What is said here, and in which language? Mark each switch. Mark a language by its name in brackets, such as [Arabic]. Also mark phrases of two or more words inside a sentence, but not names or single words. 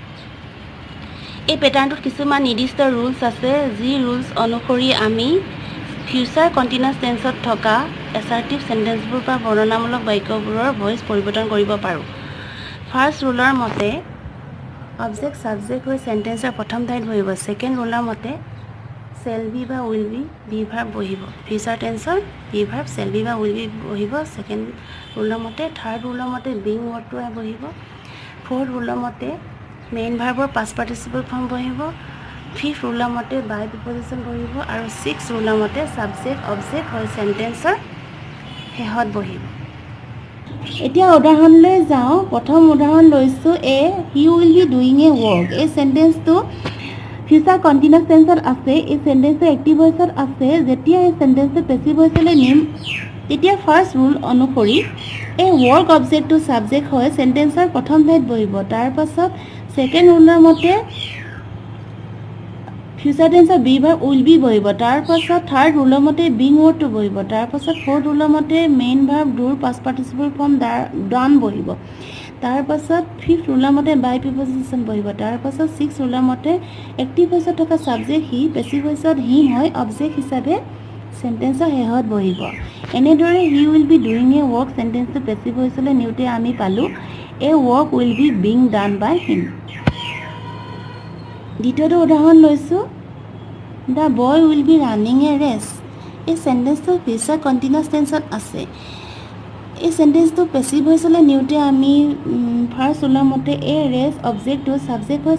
[Assamese] এই পেটাৰ্ণটোত কিছুমান নিৰ্দিষ্ট ৰুলছ আছে যি ৰুলছ অনুসৰি আমি [English] future continuous tenseত [Assamese] থকা [English] assertive sentenceবোৰ [Assamese] বা বৰ্ণনামূলক বাক্যবোৰৰ ভয়েস পৰিৱৰ্তন কৰিব পাৰোঁ। [English] first ruleৰ [Assamese] মতে অবজেক্ট সাবজেক্ট হৈ সেন্টেন্সৰ প্ৰথম ঠাইত বহিব [English] second ruleৰ [Assamese] মতে [English] shall be [Assamese] বা [English] will be be verb [Assamese] বহিব [English] future tenseৰ [Assamese] be verb [English] shall be [Assamese] বা [English] will be [Assamese] বহিব [English] second ruleৰ [Assamese] মতে [English] third ruleৰ [Assamese] মতে [English] being wordটো [Assamese] বহিব [English] fourth ruleৰ [Assamese] মতে [English] main verbৰ past participle form [Assamese] বহিব [English] fifth ruleৰ [Assamese] মতে [English] by preposition [Assamese] বহিব আৰু [English] six ruleৰ [Assamese] মতে ছাবজেক্ট অবজেক্ট হৈ সেন্টেন্সৰ শেষত বহিব এতিয়া উদাহৰণলৈ যাওঁ প্ৰথম উদাহৰণ লৈছোঁ [English] he will be doing a work [Assamese] এই সেন্টেন্সটো [English] future continuous tenseত [Assamese] আছে এই সেন্টেন্সটো [English] active voiceত [Assamese] আছে যেতিয়া এই সেন্টেন্সটো [English] passive voiceলৈ [Assamese] নিম তেতিয়া [English] first rule [Assamese] অনুসৰি এই [English] work objectটো [Assamese] সাবজেক্ট হয় সেন্টেন্সৰ প্ৰথম ঠাইত বহিব তাৰ পাছত [English] second ruleৰ [Assamese] মতে [English] future tenseৰ be verb will be [Assamese] বহিব তাৰ পাছত [English] third ruleৰ [Assamese] মতে [English] being wordটো [Assamese] বহিব তাৰ পাছত [English] fourth ruleৰ [Assamese] মতে [English] main verb doৰ past participle form done [Assamese] বহিব তাৰ পাছত [English] fifth ruleৰ [Assamese] মতে [English] by preposition [Assamese] বহিব তাৰ পাছত [English] six ruleৰ [Assamese] মতে [English] active voiceত [Assamese] থকা সাবজেক্ট হি [English] passive voiceত [Assamese] হিম হয় অবজেক্ট হিচাপে সেন্টেন্সৰ শেষত বহিব এনেদৰে [English] he will be doing a work [Assamese] সেন্টেন্সটো [English] passive voiceলৈ [Assamese] নিউতে আমি পালো [English] a work will be being done by him [Assamese] দ্বিতীয়টো উদাহৰণ লৈছোঁ [English] the boy will be running a race [Assamese] এই সেন্টেন্সটো [English] future continuous tenseত [Assamese] আছে এই সেন্টেন্সটো [English] passive voiceলৈ [Assamese] নিউতে আমি [English] first ruleৰ [Assamese] মতে [English] a race objectটো [Assamese] সাবজেক্ট হৈ